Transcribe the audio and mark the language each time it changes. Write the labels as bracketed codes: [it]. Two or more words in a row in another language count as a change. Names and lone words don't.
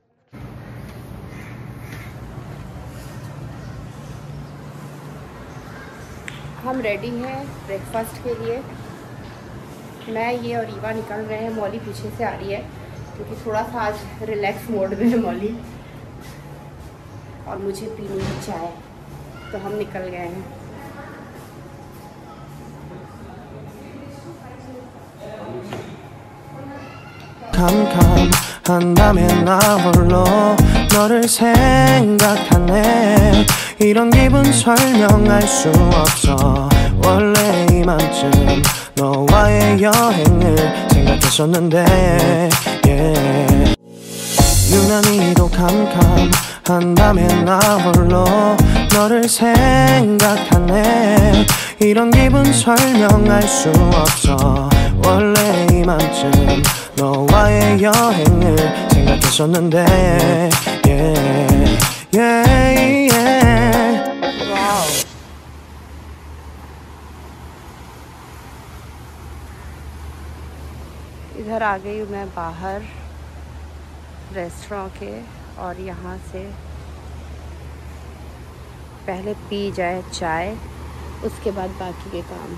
[hi] हम रेडी हैं ब्रेकफास्ट के लिए। मैं, ये और ईवा निकल रहे हैं। मौली पीछे से आ रही है क्योंकि थोड़ा सा आज [en] relax mode [hi] में है मौली, और मुझे पीनी है चाय, तो हम निकल गए हैं। [ko] 캄캄한다면 나 홀로 너를 생각하네. 이런 기분 설명할 수 없어. 원래 이맘쯤 너와의 여행을 생각했었는데 yeah. 유난히도 캄캄한다면 나 홀로 너를 생각하네. 이런 기분 설명할 수 없어. 원래 이맘쯤 너와의 여행을 생각했었는데 [en] yeah, yeah, yeah. [hi] वाओ, इधर आ गई हूँ मैं बाहर रेस्टोरेंट के, और यहाँ से पहले पी जाए चाय, उसके बाद बाकी के काम।